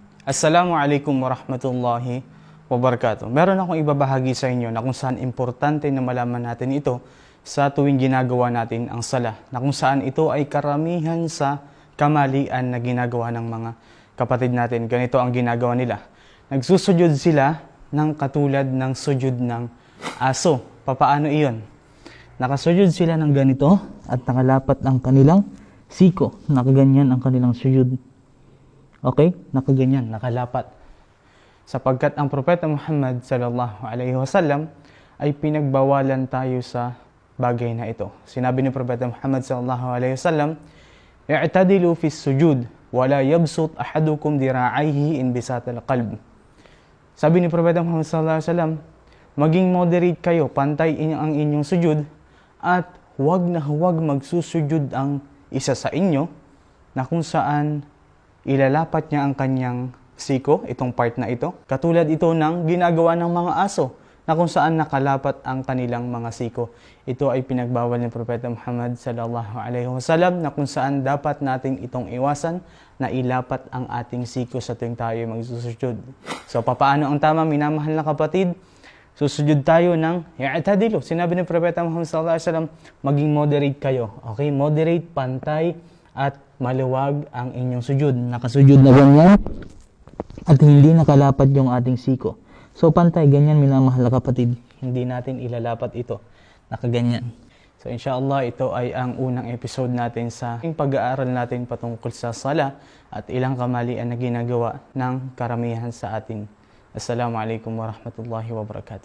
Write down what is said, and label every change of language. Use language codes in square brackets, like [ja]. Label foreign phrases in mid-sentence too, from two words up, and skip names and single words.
[ar] السلام عليكم ورحمة الله وبركاته. [tl] Meron akong ibabahagi sa inyo na kung saan importante na malaman natin ito sa tuwing ginagawa natin ang sala, na kung saan ito ay karamihan sa kamalian na ginagawa ng mga kapatid natin. Ganito ang ginagawa nila. Nagsusujud sila ng katulad ng sujud ng aso. Papaano iyon? Nakasujud sila ng ganito at nakalapat ang kanilang siko. Nakaganyan ang kanilang sujud. Okay? Nakaganyan, nakalapat. Sapagkat ang Propeta Muhammad [ar] صلى الله عليه وسلم [tl] ay pinagbawalan tayo sa bagay na ito. Sinabi ni Propeta Muhammad [ar] صلى الله عليه وسلم اعتدلوا في السجود ولا يبسط أحدكم ذراعيه انبساط الكلب." [tl] Sabi ni Propeta Muhammad [ar] صلى الله عليه وسلم, [tl] maging moderate kayo, pantay ang inyong sujud at huwag na huwag magsusujud ang isa sa inyo na kung saan ilalapat niya ang kanyang siko, itong part na ito. Katulad ito ng ginagawa ng mga aso na kung saan nakalapat ang kanilang mga siko. Ito ay pinagbawal ni Propeta Muhammad [ar] صلى الله عليه وسلم [tl] na kung saan dapat nating itong iwasan na ilapat ang ating siko sa tuwing tayo magsusujud. So, papaano ang tama, minamahal na kapatid? Susujud tayo ng i'tadilu. Sinabi ni Propeta Muhammad [ar] صلى الله عليه وسلم, [tl] maging moderate kayo. Okay? Moderate, pantay, at maluwag ang inyong sujud. Nakasujud na ganyan at hindi nakalapat yung ating siko. So, pantay, ganyan, minamahal na kapatid. Hindi natin ilalapat ito. Nakaganyan. So, inshallah, ito ay ang unang episode natin sa pag-aaral natin patungkol sa sala at ilang kamalian na ginagawa ng karamihan sa atin. [ar] السلام عليكم ورحمة الله وبركاته.